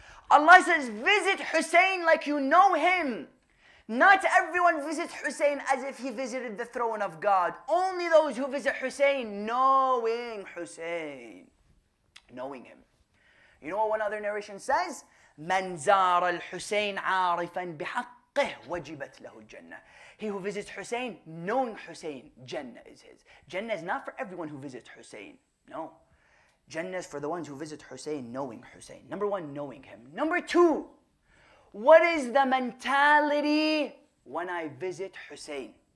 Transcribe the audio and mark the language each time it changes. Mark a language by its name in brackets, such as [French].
[English] Allah says, visit Hussein like you know him. Not everyone visits Hussein as if he visited the throne of God. Only those who visit Hussein knowing Hussein. Knowing him. You know what one other narration says? [Arabic] من زار الحسين عارفا بحقه وجبت له الجنة. [English] He who visits Hussein, knowing Hussein, Jannah is his. Jannah is not for everyone who visits Hussein. No. Jannah is for the ones who visit Hussein, knowing Hussein. Number one, knowing him. Number two, what is the mentality when I visit Hussein?